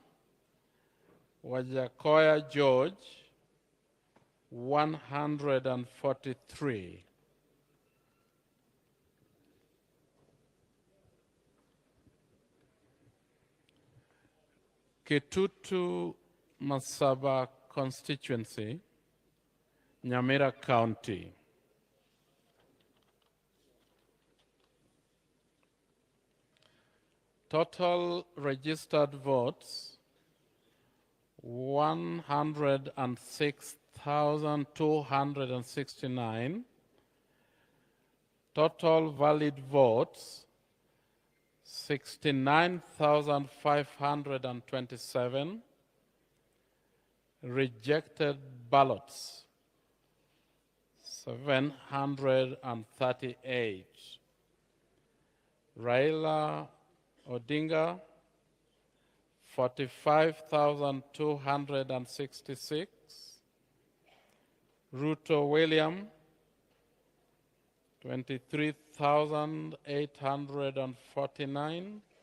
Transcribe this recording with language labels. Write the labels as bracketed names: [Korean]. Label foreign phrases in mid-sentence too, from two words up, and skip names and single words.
[English] Wajakoya George 143. Kitutu Masaba constituency, Nyamira County. Total registered votes 106,269. Total valid votes 69,527. Rejected ballots 738. Raila Odinga 45,266. Ruto William 23,849.